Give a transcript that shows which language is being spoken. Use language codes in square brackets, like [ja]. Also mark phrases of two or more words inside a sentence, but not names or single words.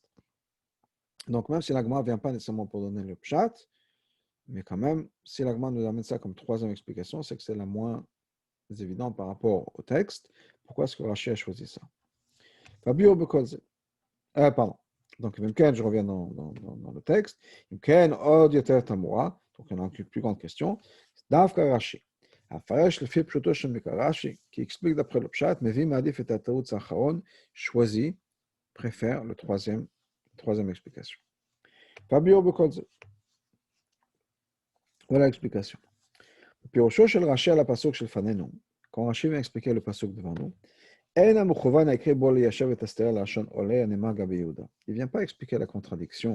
[fr] Donc même si la Gemara ne vient pas nécessairement pour donner le pshat, mais quand même, si la Gemara nous amène ça comme troisième explication, c'est que c'est la moins évidente par rapport au texte. Pourquoi est-ce que Rashi a choisi ça? Pardon. Donc, je reviens dans le texte. Donc, il y a une plus grande question. Davka Rashi. Rashi, qui explique d'après le Pshat, choisit, préfère la troisième explication. Voilà l'explication. Quand Rashi vient expliquer le pasuk devant nous, il ne vient pas expliquer la contradiction.